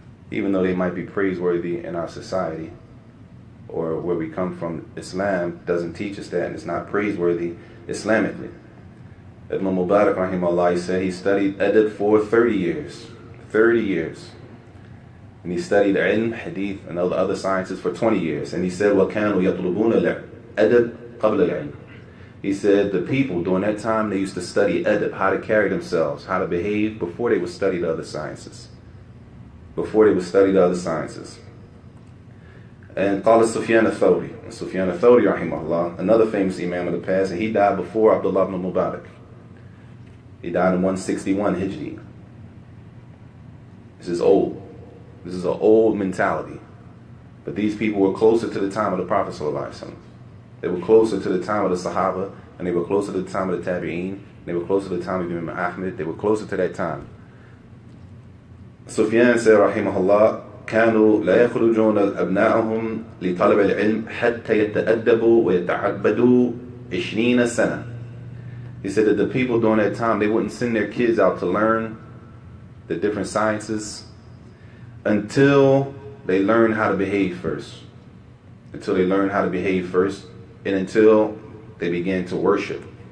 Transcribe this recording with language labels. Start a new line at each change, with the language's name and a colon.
English: Even though they might be praiseworthy in our society or where we come from, Islam doesn't teach us that, and it's not praiseworthy Islamically. Ibn Mubarak, rahimahullah, he said he studied adab for 30 years. 30 years. And he studied ilm, hadith, and all the other sciences for 20 years. And he said,
Arabic: وَكَانُوا يَطْلُبُونَ الْأَدَبْ قَبْلَ الْعِلْمِ.
English: He said the people during that time, they used to study adab, how to carry themselves, how to behave before they would study the other sciences. Before they would study the other sciences. And قال Sufyan al-Thawri, Sufyan al-Thawri, rahimahullah, another famous imam of the past, and he died before Abdullah ibn Mubarak. He died in 161 Hijri. This is old. This is an old mentality. But these people were closer to the time of the Prophet ﷺ. They were closer to the time of the Sahaba, and they were closer to the time of the Tabi'een, they were closer to the time of Imam Ahmed, they were closer to that time. Sufyan said, rahimahullah,
Arabic: كانوا لا يخرجون أبناءهم لطلب العلم حتى يتأدبوا ويتعبدوا 20 سنة.
English: He said that the people during that time, they wouldn't send their kids out to learn the different sciences until they learn how to behave first. Until they learn how to behave first, and until they began to worship.